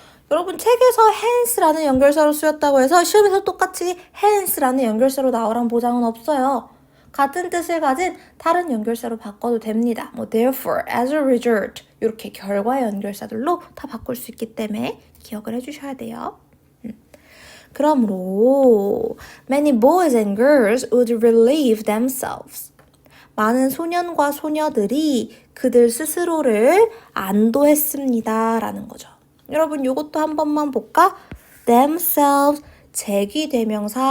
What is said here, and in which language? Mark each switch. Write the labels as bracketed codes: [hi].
[ko] 여러분 책에서 hence라는 연결사로 쓰였다고 해서 시험에서 똑같이 hence라는 연결사로 나오란 보장은 없어요. 같은 뜻을 가진 다른 연결사로 바꿔도 됩니다. 뭐 [en] therefore, as a result [ko] 이렇게 결과의 연결사들로 다 바꿀 수 있기 때문에 기억을 해주셔야 돼요. 그러므로 [en] many boys and girls would relieve themselves. [ko] 많은 소년과 소녀들이 그들 스스로를 안도했습니다. 라는 거죠. 여러분 이것도 한 번만 볼까? themselves, 제기대명사입니다.